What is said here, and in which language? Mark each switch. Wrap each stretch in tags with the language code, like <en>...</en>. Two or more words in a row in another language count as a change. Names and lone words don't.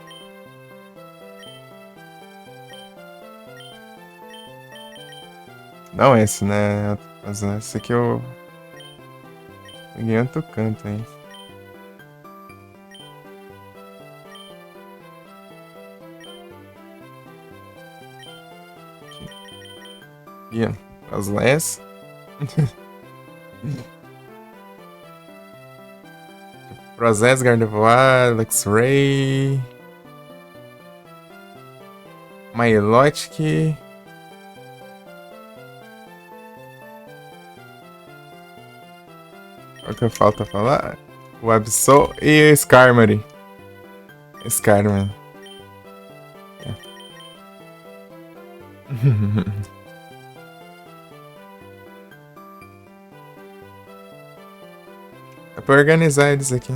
<pt>Não esse, né? Mas esse aqui eu peguei outro canto, hein? Aqui, ó. Frostless. Frostless, Gardevoir, Luxray. Milotic. Qual que falta falar? O Absol e o Skarmory. Skarmory. É. É pra organizar eles aqui.</pt>